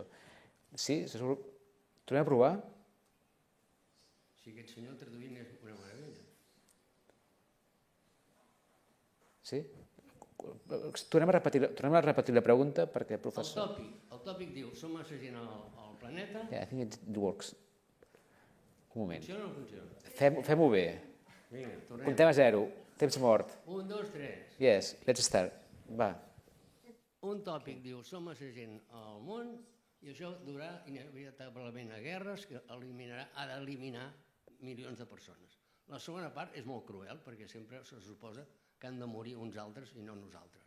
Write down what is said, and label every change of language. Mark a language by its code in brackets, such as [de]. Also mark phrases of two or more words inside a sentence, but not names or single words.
[ca] Sí? Tornem a provar? Si aquest senyor traduint és una meravella. Sí? Tornem a repetir la pregunta perquè el professor... El tòpic diu, som massa gent al planeta... [en] Yeah, I think it works. [ca] Un moment. Funciona o no funciona? Fem-ho bé. Vinga, tornem. Comptem a 0. Temps mort. 1, 2, 3. [en] Yes, let's start. [ca] Va. Un tòpic diu, som massa gent al món i això durarà inevitablement a guerres que ha d'eliminar milions de persones. La segona part és molt cruel perquè sempre se suposa que han de morir uns altres i no nosaltres.